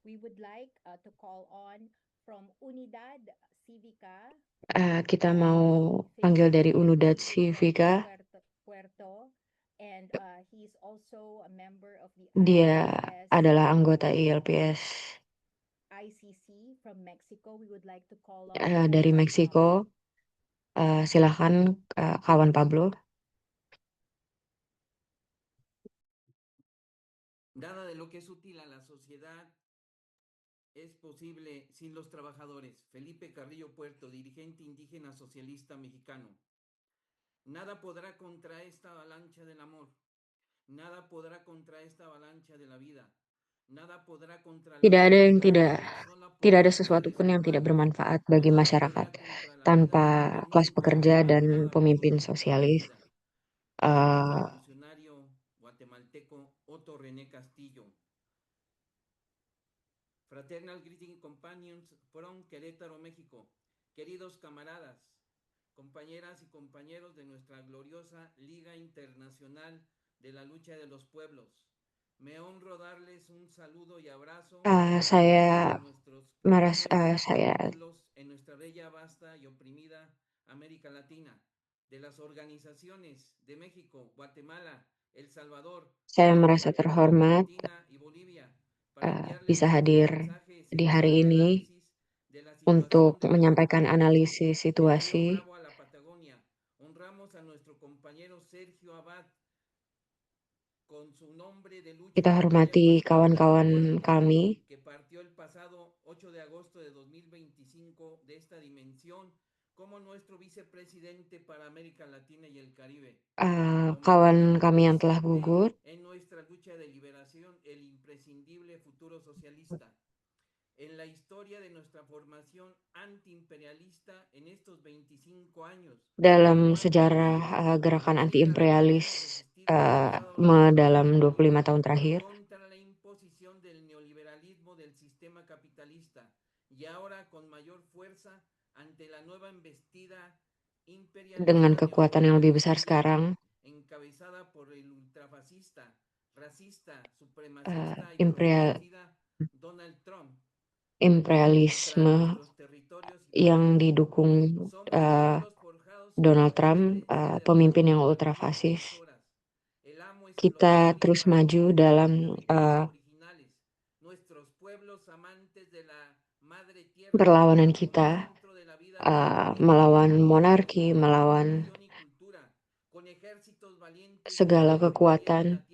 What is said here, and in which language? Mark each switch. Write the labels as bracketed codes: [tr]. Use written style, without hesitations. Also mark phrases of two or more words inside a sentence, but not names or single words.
[id] Kita mau panggil dari Unidad Civica. Dia adalah anggota ILPS dari Meksiko. Silakan kawan Pablo. [es] Nada de lo que es útil a la sociedad es posible sin los trabajadores. Felipe Carrillo Puerto, dirigente indígena socialista mexicano. Nada podrá contra esta avalancha del amor. Nada podrá contra esta avalancha de la vida. Nada podrá contra [id] Tidak ada sesuatu pun yang tidak bermanfaat bagi masyarakat tanpa kelas pekerja dan pemimpin sosialis. [es] Revolucionario guatemalteco Otto René Castillo. [en] Fraternal greeting companions from Querétaro, México. [es] Queridos camaradas, compañeras y compañeros de nuestra gloriosa Liga Internacional de la Lucha de los Pueblos. Me honro darles un saludo y abrazo [id] Saya [es] en nuestra bella, vasta y oprimida América Latina, de las organizaciones de México, Guatemala, El Salvador, [id] saya merasa terhormat [es] y Bolivia, [id] bisa hadir di hari ini untuk menyampaikan analisis situasi. [es] Honramos a nuestro compañero Sergio Abad. [id] Kita hormati kawan-kawan kami [es] 25 de esta dimensión como nuestro vicepresidente para América Latina y el Caribe. [id] Kawan kami yang telah gugur, [es] En nuestra lucha de liberación, el imprescindible futuro socialista. En la historia de nuestra formación antiimperialista en estos 25 años. [id] dalam sejarah gerakan anti-imperialis dalam 25 tahun terakhir, [es] Contra la imposición del neoliberalismo del sistema capitalista y ahora con mayor fuerza ante la nueva embestida imperialista [id] dengan kekuatan yang lebih besar sekarang, [es] encabezada por el ultrafascista, racista, supremacista y totalitida Donald Trump. [id] Imperialisme yang didukung Donald Trump, pemimpin yang ultrafasis. Kita terus maju dalam perlawanan kita melawan monarki, melawan segala kekuatan.